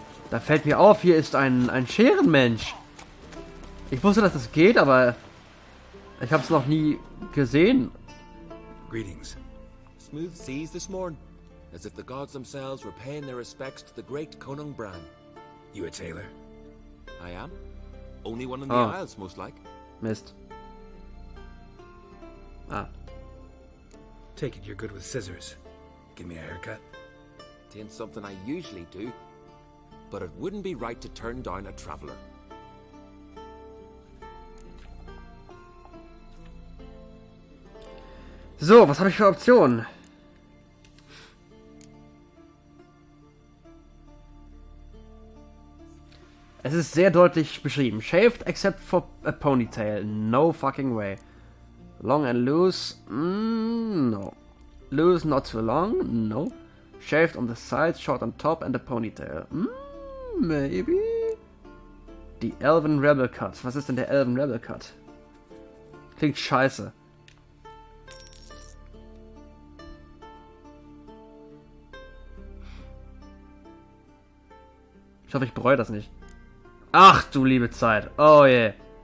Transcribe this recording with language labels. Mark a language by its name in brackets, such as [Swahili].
[German] Da fällt mir auf, hier ist ein Scherenmensch. Ich wusste, dass das geht, aber ich habe es noch nie gesehen. [English] Greetings. Smooth seas this morn, as if the gods themselves were paying their respects to the great Conung Bran. You a tailor? I am. Only one in the Oh. Isles, most like. [German] Mist. Ah. [English] Take it you're good with scissors. Give me a haircut. Tain't something I usually do, but it wouldn't be right to turn down a traveller. [German] So, was habe ich für Optionen? Es ist sehr deutlich beschrieben. [English] Shaved except for a ponytail. No fucking way. Long and loose? No. Loose, not too long? No. Shaved on the sides, short on top and a ponytail. Maybe. [German] Die Elven Rebel Cut. Was ist denn der Elven Rebel Cut? Klingt scheiße. Ich hoffe, ich bereue das nicht. Ach du liebe Zeit. Oh je. Yeah.